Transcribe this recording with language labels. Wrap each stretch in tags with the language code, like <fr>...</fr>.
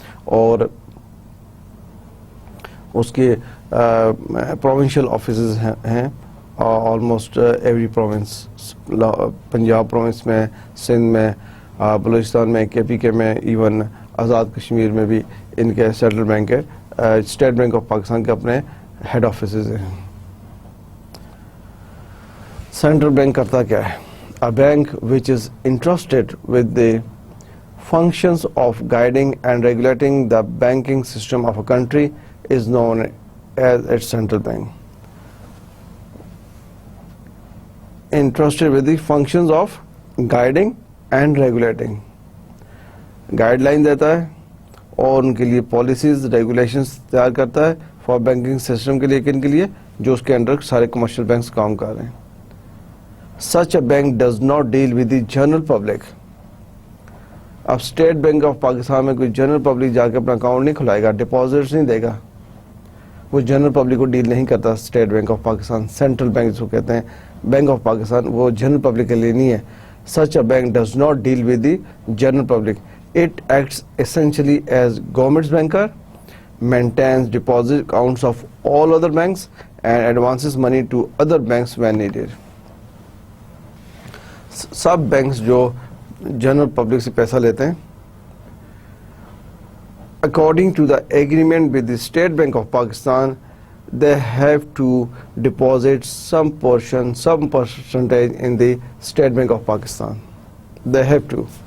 <ur>اور اس کے provincial offices ہیں almost every province, Punjab province میں، سندھ میں، بلوچستان میں، KPK میں، ایون آزاد کشمیر میں بھی ان کے سینٹرل بینک ہے. اسٹیٹ بینک آف پاکستان کے اپنے ہیڈ آفیسز ہیں. سینٹرل بینک کرتا کیا ہے؟</ur> <en>A bank which is entrusted with the functions of guiding and regulating the banking system of a country is known as its central bank. Entrusted with the functions of guiding and regulating.</en> <ur>Guide line دیتا ہے اور ان کے لیے policies, regulations تیار کرتا ہے for banking system کے لیے، کن کے لیے؟ جو اس کے انڈر سارے کمرشل بینکس کام کر رہے ہیں.</ur> <en>Such a bank does not deal with the general public.</en> <ur>اب اسٹیٹ بینک آف پاکستان میں کوئی جنرل پبلک جا کے اپنا اکاؤنٹ نہیں کھلائے گا، ڈپازٹس نہیں دے گا، وہ جنرل پبلک کو ڈیل نہیں کرتا. State bank of Pakistan, central bank جس کو کہتے ہیں، بینک آف پاکستان، وہ جنرل پبلک کے لیے نہیں ہے.</ur> <en>Such a bank does not deal with the general public. It acts essentially as government's banker, maintains deposit accounts of all other banks and advances money to other banks when needed.</en> <ur>Sub banks جو general public سے پیسہ لیتے ہیں،</ur> <en>according to the agreement with the State Bank of Pakistan, they have to deposit some percentage in the State Bank of Pakistan. They have to.</en>